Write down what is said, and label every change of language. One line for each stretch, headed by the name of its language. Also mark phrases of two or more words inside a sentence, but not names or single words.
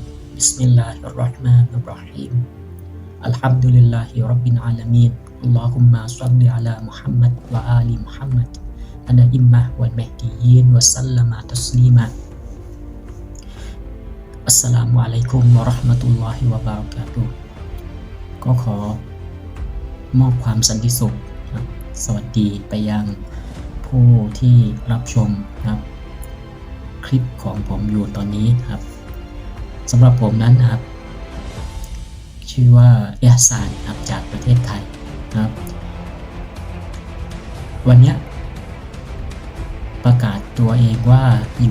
Arabic: بسم الله الرحمن الرحيم. الحمد لله رب العالمين. اللهم صل على محمد وآل محمد الأئمة والمهديين وسلم تسليما. السلام عليكم ورحمة الله وبركاته
Thai: ก็ขอมอบความสันติสุขสวัสดีไปยังผู้ที่รับชมครับคลิปของผมอยู่ตอนนี้ครับสำหรับผมนั้นครับชื่อว่าเอฮซานครับจากประเทศไทยครับวันนี้ประกาศตัวเองว่าอยู่